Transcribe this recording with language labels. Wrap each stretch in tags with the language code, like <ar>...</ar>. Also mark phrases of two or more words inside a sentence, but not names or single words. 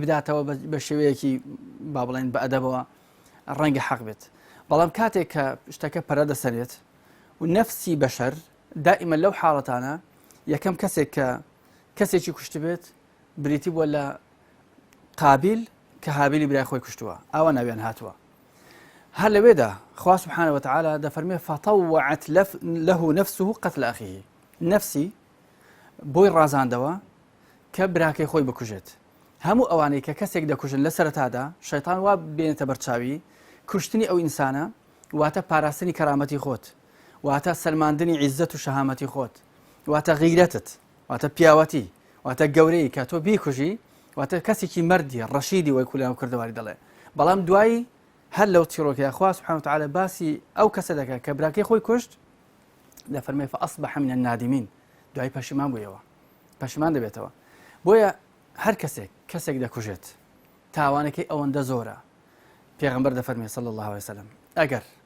<ckb>بداتەوە بە شێوەیەکی با بڵێن بە ئەدەبەوە ڕەنگە حەق بێت بەڵام کاتێک کە شتەکە پەرە دەسەرێت و نەفسی بەشەر دائیمە لەو حاڵەتانە یەکەم کەسێک کە کەسێکی کوشت بێت بریتی بووە لە قابیل کە هابیلی برای خۆی کوشتووە ئاوا ناویان هاتووە هەر لەوێدا خوا</ckb> <ar>سبحانه وتعالى</ar> <ckb>دەفەرمێ</ckb> <ar>فطوعت له نفسه قتل أخيه</ar> <ckb>نفسی بۆی ڕازاندەوە کە براکەی خۆی بکوژێت هەموو ئەوانەی کە کەسێک دەکوژن لە سەرەتادا شەیطان وا بێنێتە بەرچاوی کوشتنی ئەو ئینسانە واتە پاراستنی کەرامەتی خۆت واتە سەلماندنی عیززەت و شەهامەتی خۆت واتە غیرەتت واتە پیاوەتی واتە گەورەی کە تۆ بیکوژی واتە کەسێکی مەردی ڕەشیدی وەی کولام کردەواری دەڵێ بەڵام دوایی هەر لەو چیرۆکەیە خوا</ckb> <ar>سبحانه وتعالى</ar> <ckb>باسی ئەو کەسە دەکات کە براکەی خۆی کوشت دەفەرمێ</ckb> <ar>فأصبح من النادمين</ar> <ckb>دوای پەشیمان بوویەوە پەشیمان دەبێتەوە بۆیە هەر کەسێک دەکوژێت تاوانەکەی ئەوەندە زۆرە پێغەمبەر دەفەرمێ</ckb> <ar>صلی الله عليه وسلم</ar> <ckb>ئەگەر</ckb>